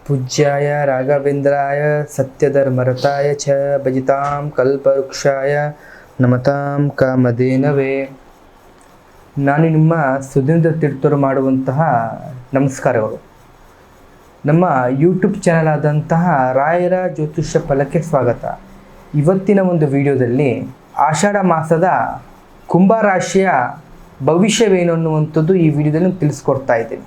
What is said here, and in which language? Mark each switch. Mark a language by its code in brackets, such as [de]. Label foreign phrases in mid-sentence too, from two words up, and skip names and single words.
[sa] पूज्याय राघवेंद्राय सत्यधर्मरताय च भजितां कल्पवृक्षाय नमतां कामधेनवे। [kn] ನಾನು ನಿಮ್ಮ ಸುಧೀಂದ್ರ ತೀರ್ಥರು ಮಾಡುವಂತಹ ನಮಸ್ಕಾರಗಳು. ನಮ್ಮ ಯೂಟ್ಯೂಬ್ ಚಾನಲ್ ಆದಂತಹ ರಾಯರ ಜ್ಯೋತಿಷ್ಯ ಫಲಕ್ಕೆ ಸ್ವಾಗತ. ಇವತ್ತಿನ ಒಂದು ವಿಡಿಯೋದಲ್ಲಿ ಆಷಾಢ ಮಾಸದ ಕುಂಭರಾಶಿಯ ಭವಿಷ್ಯವೇನು ಅನ್ನುವಂಥದ್ದು ಈ ವಿಡಿಯೋದಲ್ಲಿ ತಿಳಿಸ್ಕೊಡ್ತಾ ಇದ್ದೀನಿ.